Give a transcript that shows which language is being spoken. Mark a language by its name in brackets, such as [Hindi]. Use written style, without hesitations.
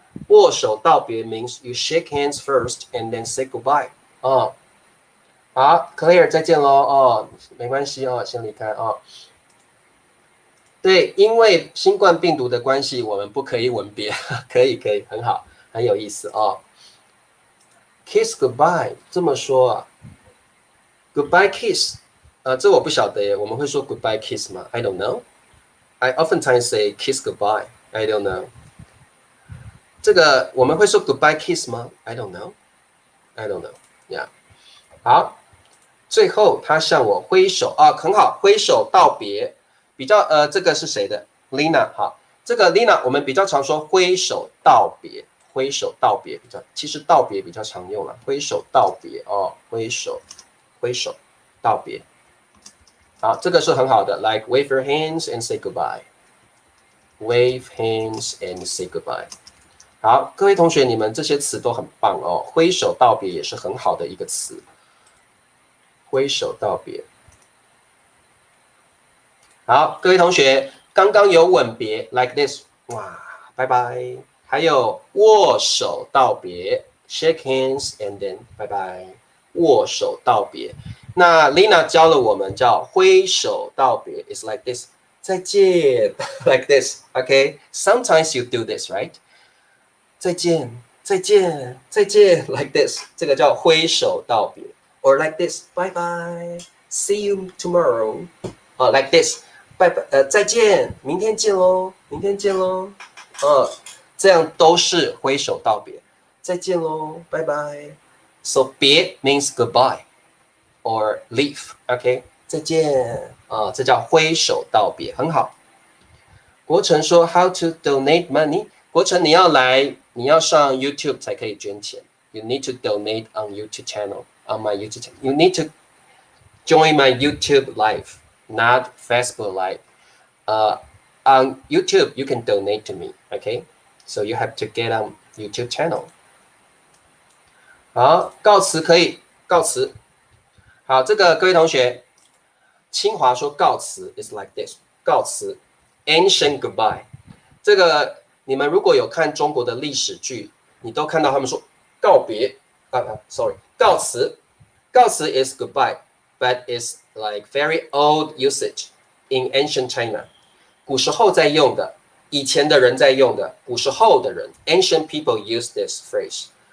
[Chinese] 握手道别 [English] means you shake hands first and then say goodbye [Chinese] 好 ，Claire 再见喽没关系先离开对，因为新冠病毒的关系，我们不可以吻别，可以，很好，很有意思 kiss goodbye 这么说啊 ，goodbye kiss，这我不晓得耶，我们会说 goodbye kiss 吗 ？ [English] I don't know. I oftentimes say kiss goodbye. I don't know. [Chinese] 这个我们会说 goodbye kiss 吗 [English] ？I don't know. I don't know. Yeah. [Chinese] 好，最后他向我挥手啊，很好，挥手道别。比较这个是谁的 ？Lina 哈，这个 Lina 我们比较常说挥手道别，挥手道别比较，其实道别比较常用了，挥手道别哦，挥手道别。好，这个是很好的 [English] ，like wave your hands and say goodbye. Wave hands and say goodbye. [Chinese] 好，各位同学，你们这些词都很棒哦。挥手道别也是很好的一个词。挥手道别。好，各位同学，刚刚有吻别 ，like this， 哇，拜拜。还有握手道别 ， [English] shake hands and then [Chinese] 拜拜，握手道别。那 Lina 教了我们叫挥手道别 [English] ，is like this， 再见 ，like this，OK？Sometimes you do this, right？再见，再见，再见 ，like this， [Chinese] 这个叫挥手道别 [English] ，or like this， 拜拜 ，see you tomorrow， like this。 [Chinese] 拜拜，再见，明天见喽，明天见喽，这样都是挥手道别，再见喽，拜拜。 [English] So 别 means goodbye or leave，OK， [Chinese] 再见这叫挥手道别，很好。国成说 [English] How to donate money？ [Chinese] 国成你要上 YouTube 才可以捐钱。 [English] You need to donate on YouTube channel, on my YouTube channel. You need to join my YouTube live.Not Facebook Live. On YouTube, you can donate to me. Okay, so you have to get on YouTube channel. [Chinese] 好，告辞可以告辞。好，这个各位同学，清华说告辞 [English] is like this. 告辞 ，ancient goodbye. [Chinese] 这个你们如果有看中国的历史剧，你都看到他们说告别sorry， 告辞，告辞 is goodbye. [English] But it's like very old usage in ancient China. [Chinese] 古时候在用的，以前的人在用的，古时候的人 [English] ancient people use this phrase.